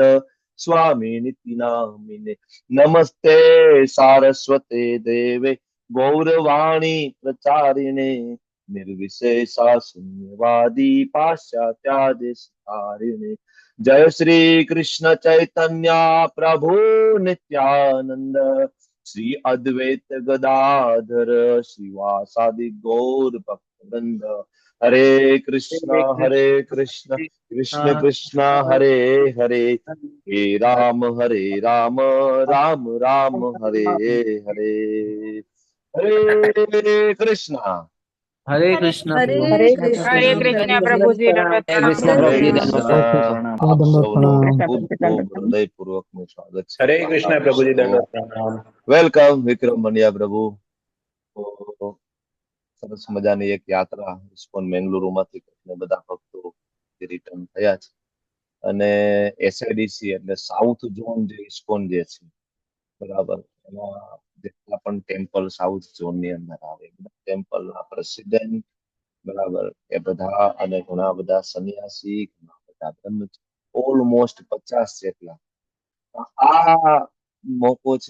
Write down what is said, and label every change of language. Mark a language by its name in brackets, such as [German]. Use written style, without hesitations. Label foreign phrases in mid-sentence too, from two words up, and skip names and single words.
[Sanskrit] स्वामिनिति नामिने नमस्ते सारस्वते देवे गौरवाणी प्रचारिणे निर्विशेषा शून्यवादी पाश्चात्यादेशकारिणे जय श्री कृष्ण चैतन्य प्रभु नित्यानंद श्री अद्वैत गदाधर श्रीवासादि गौर भक्तवृंद हरे कृष्ण कृष्ण कृष्ण हरे हरे हरे राम राम राम हरे हरे हरे कृष्ण। [Hindi] हरे कृष्णा હરે प्रभु हरे जी। कृष्ण કૃષ્ણ. हरे कृष्ण प्रभु जी दंडवत હરે प्रणाम કૃષ્ણ प्रभु હરે जी। પ્રભુજી કૃષ્ણ. [Gujarati] દંડવત પ્રણામ. આપ दंडवत સૌનું प्रणाम। ખૂબ ખૂબ હૃદયપૂર્વકનું સ્વાગત છે. [Hindi] हरे कृष्णा प्रभु जी दंडवत प्रणाम। [Gujarati] વેલકમ વિક્રમ મણિયા પ્રભુ. તો સરસ મજાની એક યાત્રા ઇસ્કોન મેંગલુરુમાંથી કરીને બધા ભક્તો રિટર્ન થયા છે અને એસઆઈડીસી એટલે [English] South Zone [Gujarati] જે ઇસ્કોન જે છે બરાબર એમાં જેટલા પણ ટેમ્પલ [English] South Zone [Gujarati] ની અંદર આવે ટેમ્પલ ના પ્રેસિડેન્ટ બરાબર એ બધા અને ઘણા બધા સન્યાસી ઘણા બધા બ્રહ્મચારી ઓલમોસ્ટ 50 જેટલા આ મોકો છે.